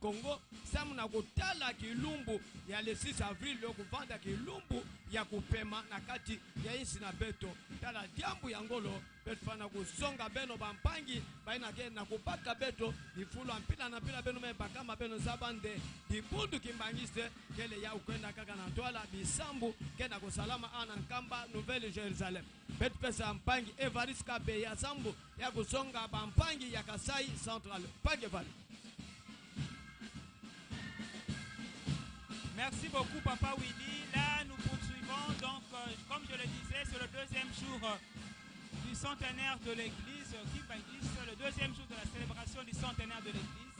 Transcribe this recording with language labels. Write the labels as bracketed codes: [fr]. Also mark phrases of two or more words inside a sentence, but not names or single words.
[ktu] Congo samu na kutala kilumbu ya le 6 avril yo kuvanda kilumbu ya kupema na kati ya insi na beto tala diambu ya ngolo beto fana kusonga beno bampangi baina ke na kupaka beto ifulu ampila na pila beno mebakama beno zabande dibundu kimbangiste kele ya ukwenda kaka na twala bisambu kenda kusalama ana nkamba Nouvelle Jerusalem beto pesa mpangi Evariste Kabe ya sambu ya kusonga bampangi ya Kasai Central Pange Valley. [fr] Merci beaucoup, Papa Willy. Là, nous poursuivons. Donc, comme je le disais, c'est le deuxième jour du centenaire de l'église Kimbangiste, le deuxième jour de la célébration du centenaire de l'église.